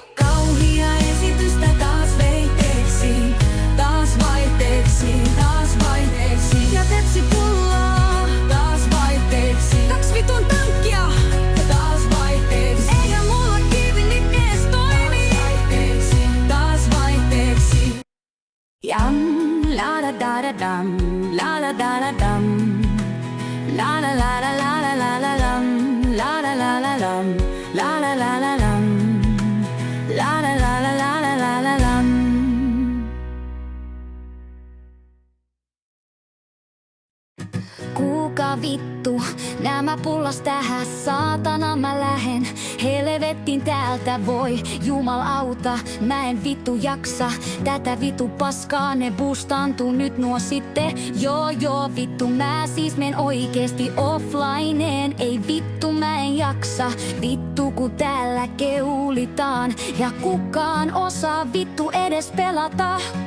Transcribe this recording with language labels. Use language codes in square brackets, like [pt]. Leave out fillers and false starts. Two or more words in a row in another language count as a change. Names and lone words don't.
[fi] Kauhia esitystä taas veiteeksi. Taas vaihteeksi. Taas vaihteeksi. Ja tepsi pullaa. Taas vaihteeksi. 2 vitun tankkia. Taas vaihteeksi. Eikä mulla kiinni ees toimi. Taas vaihteeksi. Jam, la da da da dam, la da da da dam, la la la la la la la la lam, la la la la lam, la la la la lam, la la la la la la la la lam. Kuka vittu, nämä pullas tähän, saatana mä lähen helvettiin täältä, voi jumalauta, mä en vittu jaksa tätä vittu paskaa, ne boostantuu nyt nuo sitten, joo vittu, mä siis men oikeesti offlineen, ei vittu mä en jaksa, vittu kun täällä keulitaan, ja kukaan osaa vittu edes pelata.